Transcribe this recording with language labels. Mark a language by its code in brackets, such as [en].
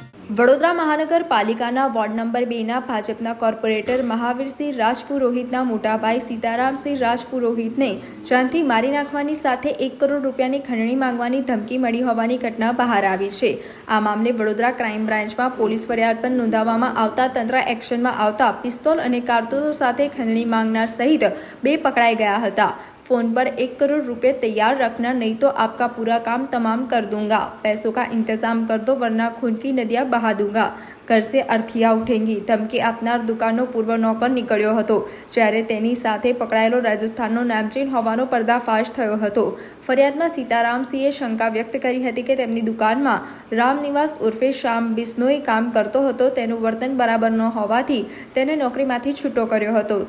[gu] વડોદરા મહાનગરપાલિકાના ward number 2ના ભાજપના corporator Mahavirsinh રાજપુરોહિતના મોટાભાઈ સીતારામસિંહ રાજપુરોહિતને જાનથી મારી નાખવાની સાથે 1 કરોડ રૂપિયાની ખંડણી માંગવાની ધમકી મળી હોવાની ઘટના બહાર આવી છે। આ મામલે વડોદરા ક્રાઇમ બ્રાન્ચમાં પોલીસ ફરિયાદ પણ નોંધાવવામાં આવતા તંત્ર એક્શનમાં આવતા પિસ્તોલ અને કારતૂસો સાથે ખંડણી માંગનાર સહિત 2 પકડાઈ ગયા હતા। [hi] फोन पर 1 करोड़ रुपए तैयार रखना, नहीं तो आपका पूरा काम तमाम कर दूंगा। पैसों का इंतजाम कर दो वरना खून की नदियां बहा दूंगा। घर से अर्थियां उठेंगी। [gu] धमकी આપનાર દુકાનનો પૂર્વ નોકર નીકળ્યો હતો, જ્યારે તેની સાથે પકડાયેલો રાજસ્થાનનો નામચીન હોવાનો પર્દાફાશ થયો હતો। ફરિયાદમાં સીતારામસિંહે શંકા વ્યક્ત કરી હતી કે તેમની દુકાનમાં રામનિવાસ ઉર્ફે શ્યામ બિશ્નોઈ કામ કરતો હતો। તેનું વર્તન બરાબર ન હોવાથી તેને નોકરીમાંથી છૂટો કર્યો હતો।